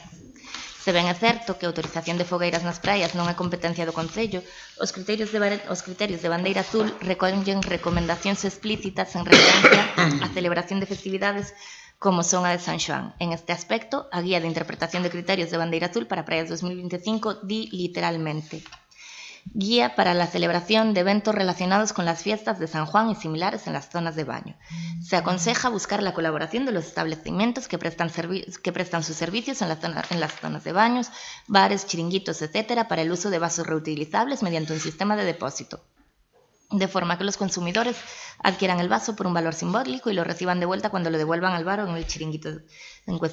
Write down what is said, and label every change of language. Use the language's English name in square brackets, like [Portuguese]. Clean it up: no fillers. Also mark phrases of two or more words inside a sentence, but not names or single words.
[Galician] Se ben é certo que a autorización de fogueiras nas praias non é competencia do Concello, os criterios de Bandeira Azul recollen recomendacións explícitas en referencia á celebración de festividades como son a de San Xoán. En este aspecto, a Guía de Interpretación de Criterios de Bandeira Azul para Praias 2025 di literalmente: [Spanish] guía para la celebración de eventos relacionados con las fiestas de San Juan y similares en las zonas de baño. Se aconseja buscar la colaboración de los establecimientos que prestan sus servicios en las zonas de baños, bares, chiringuitos, etc., para el uso de vasos reutilizables mediante un sistema de depósito, de forma que los consumidores adquieran el vaso por un valor simbólico y lo reciban de vuelta cuando lo devuelvan al bar o en el chiringuito en cuestión.